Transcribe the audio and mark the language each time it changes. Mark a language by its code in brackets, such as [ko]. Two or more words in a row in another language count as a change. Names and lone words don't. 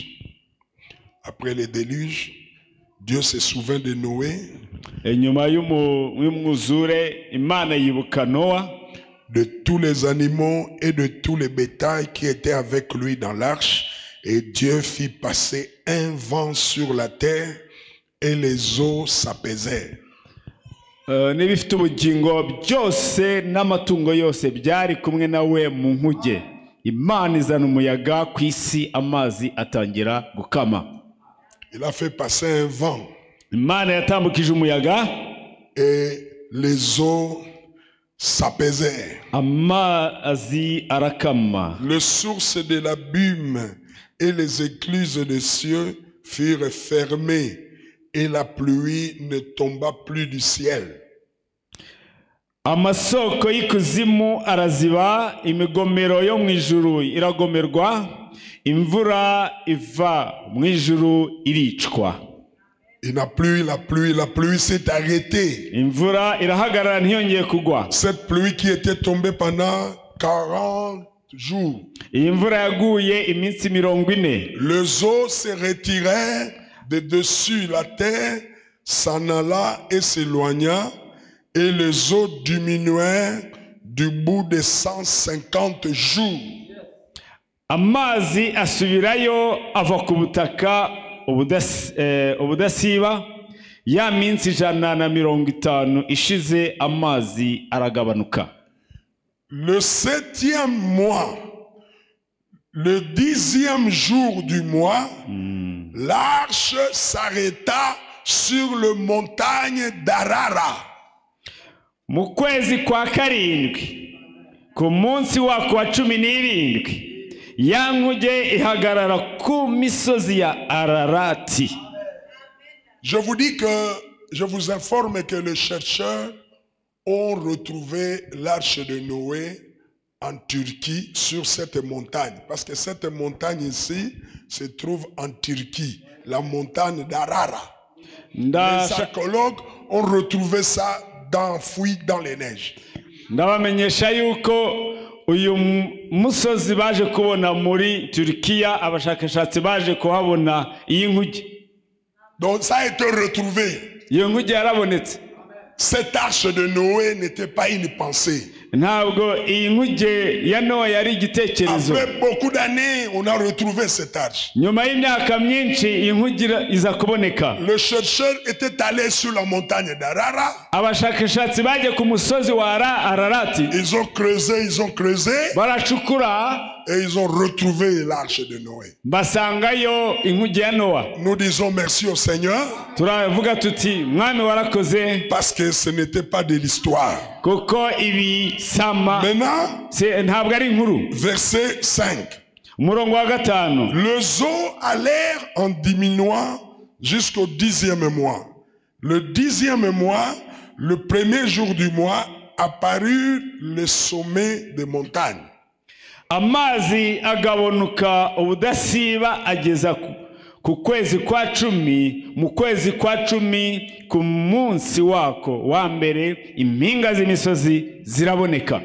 [fr] Après le déluge, Dieu se souvint de Noé, de tous les animaux et de tous les bétails qui étaient avec lui dans l'arche. Et Dieu fit passer un vent sur la terre et les eaux s'apaisaient. [rw] N'ibifite ubugingo byose n'amatungo yose byari kumwe nawe mu nkuge. Imana izana umuyaga ku isi, amazi atangira gukama. [fr] Il a fait passer un vent. [rw] Imana yatambukije umuyaga [fr] et les eaux s'apaisaient. [rw] Amazi arakama. [fr] Les sources de l'abîme et les écluses des cieux furent fermées. Et la pluie ne tomba plus du ciel. [rw] Amasoko y'ikuzimu araziba, imigomero yo mu ijuru iragomerwa, imvura iva mu ijuru iricwa. [fr] Et la pluie s'est arrêtée. [rw] Imvura irahagarara ntiyongeye kugwa. [fr] Cette pluie qui était tombée pendant 40 jours. [rw] Imvura yaguye iminsi 40. [fr] Les eaux se retiraient de dessus la terre, s'en alla et s'éloigna, et les eaux diminuèrent du bout de 150 jours. [rw] Amazi asubirayo ava ku butaka ubudasiba, ya minsi 150 ishize amazi aragabanuka. [fr] Le 7e mois, le 10e jour du mois, l'arche s'arrêta sur le montagne d'Arara. [rw] Mu kwezi kwa karindwi, ku munsi wako wa 17, ya nkuge ihagarara ku misozi ya Ararati. [fr] Je vous informe que les chercheurs ont retrouvé l'arche de Noé en Turquie sur cette montagne. Parce que cette montagne ici se trouve en Turquie, la montagne d'Arara. Les archéologues ont retrouvé ça enfoui dans les neiges. [rw] Ndabamenyesha yuko uyu musozi baje kubona muri Turkiya, abashakashatsi baje kuhabona iyi nkuge. [fr] Donc ça a été retrouvé. [rw] Iyo nkuge yarabonetse. [fr] Cette arche de Noé n'était pas une pensée. [rw] Ntabwo iyi nkuge ya Nowa yari igitekerezo. [fr] Après beaucoup d'années, on a retrouvé cette arche. [rw] Nyuma y'imyaka myinshi iyi nkuge iza kuboneka. [fr] Le chercheur était allé sur la montagne d'Arara. [rw] Abashakashatsi baje ku musozi wa Ararati. [fr] Ils ont creusé. [rw] Baracukura. [fr] Et ils ont retrouvé l'arche de Noé. [rw] Basangayo inkuge ya Nowa. [fr] Nous disons merci au Seigneur. [rw] Turavuga tuti mwami warakoze. [fr] Parce que ce n'était pas de l'histoire. [rw] Kuko ibi sama. [fr] Maintenant, [rw] ntabwo ari inkuru. [fr] Verset 5. [rw] Umurongo wa 5. [fr] Les eaux allèrent en diminuant jusqu'au 10e mois. Le 10e mois, le premier jour du mois, apparut le sommet des montagnes. [rw] Amazi agabanuka ubudasiba ageza ku kwezi kwa 10, mu kwezi kwa 10 ku munsi wako wa mbere impinga z'imisozi ziraboneka.